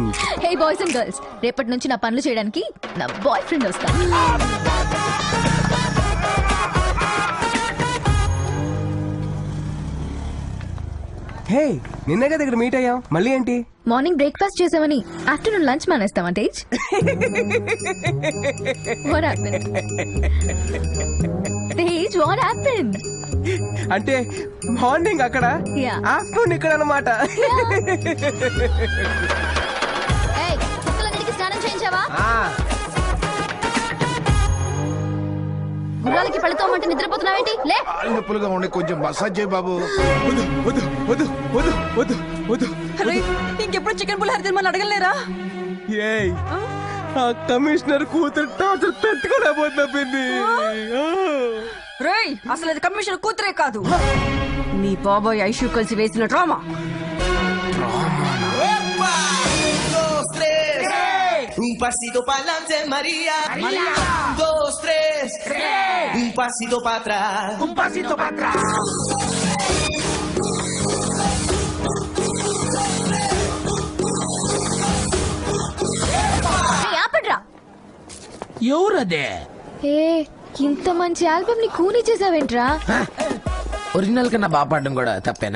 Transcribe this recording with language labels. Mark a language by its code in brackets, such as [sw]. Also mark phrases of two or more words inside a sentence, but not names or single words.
[en] hey boys and girls, [te] రేపటి నుంచి నా పనులు చేయడానికి నా [en] boy friend [te] వస్తా. హే, నిన్నే కదా ఇక్కడ మీట్ అయ్యాం, మళ్ళీ ఏంటి? [en] morning breakfast [te] చేసామని [en] afternoon lunch [te] మానేస్తావా తేజ్? [en] What happened? తేజ్, what happened? [te] అంటే మార్నింగ్ అక్కడ, [en] Yeah. [te] ఆఫ్టర్నూన్ ఇక్కడ అన్నమాట. Hey, కుక్కలన్నిటికీ స్నానం చేయించావా? గుర్రాలకి పళ్ళుతోమంటే నిద్రపోతున్నావేంటి? లే. నొప్పులుగా ఉండే కొంచెం మసాజ్ చేయి బాబు. వద్దు. ఇంకెప్పుడు చికెన్ పులిహోర తినమని అడగలేరా? ఏయ్, ఆ కమిషనర్ కూతురు టార్చర్ తట్టుకోలేకపోతున్నా పిన్ని. రేయ్, అసలు అది కమిషనర్ కూతురే కాదు, నీ బాబాయ్ ఐషు కలిసి వేసిన డ్రామా. [es] Un pasito para adelante, María. 1, 2, 3. Un pasito para atrás. Un pasito para atrás. [te] ఆపడ్రా. ఎవరదే? ఏ, ఇంత మంచి ఆల్బమ్ ని కూని చేసావేంట్రా? ఒరిజినల్ కన్నా బాగా పాడడం కూడా తప్పేనా?